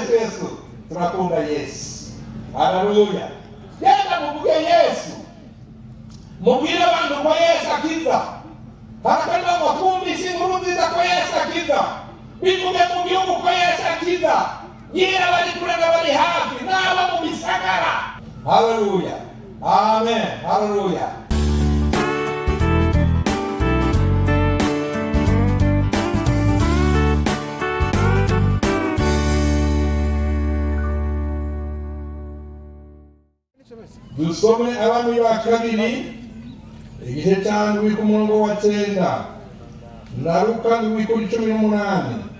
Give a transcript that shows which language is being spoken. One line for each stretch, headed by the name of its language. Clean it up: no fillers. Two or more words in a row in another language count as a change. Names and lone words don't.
Rundi: Yesu, turakunda Yesu. Haleluya. Genda muvuge Yesu, mubwire abantu ko Yesu akiza. Harakanwa ngo twumvise inkuru nziza ko Yesu akiza, bivuge mu gihugu ko Yesu akiza, yira bari kure n'abari hafi n'aba mu bisagara. Haleluya, amen, haleluya. Dusome Abami ba kabiri igice cya ndwi ku murongo wa 9 na Luka ndwi kuri 18.